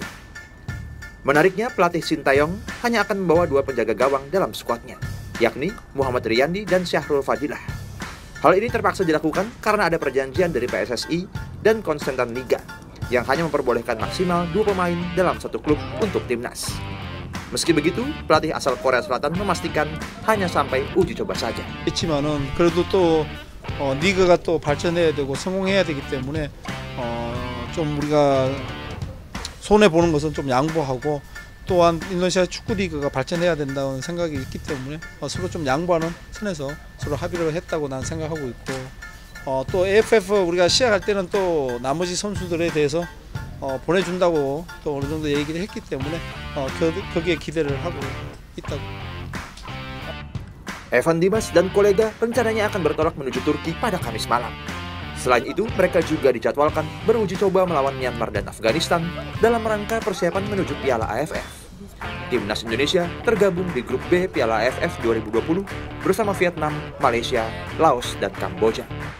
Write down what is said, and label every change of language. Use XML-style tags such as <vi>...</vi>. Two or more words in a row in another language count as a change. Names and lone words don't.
<id>Menariknya, pelatih Sintayong hanya akan membawa 2 penjaga gawang dalam skuadnya, yakni Muhammad Riyandi dan Syahrul Fadilah. Hal ini terpaksa dilakukan karena ada perjanjian dari PSSI dan Konstantan Liga yang hanya memperbolehkan maksimal 2 pemain dalam satu klub untuk timnas. Meski begitu, pelatih asal Korea Selatan memastikan hanya sampai uji coba saja.</id> <ko>그렇지만은 그래도 또 리그가 또 발전해야 되고 성공해야 되기 때문에 좀 우리가 손해 보는 것은 좀 양보하고 또한 인도네시아 축구 리그가 발전해야 된다는 생각이 있기 때문에 서로 좀 양보하는 선에서 서로 합의를 했다고 난 생각하고 있고 또 AFF 우리가 시작할 때는 또 나머지 선수들에 대해서 보내준다고 또 어느 정도 얘기를 했기 때문에 거기에 기대를 하고 있다고.</ko> <id>Evan Dimas dan kolega rencananya akan bertolak menuju Turki pada Kamis malam. Selain itu, mereka juga dijadwalkan beruji coba melawan Myanmar dan Afghanistan dalam rangka persiapan menuju Piala AFF. Timnas Indonesia tergabung di grup B Piala AFF 2020 bersama Vietnam, Malaysia, Laos, dan Kamboja.</id>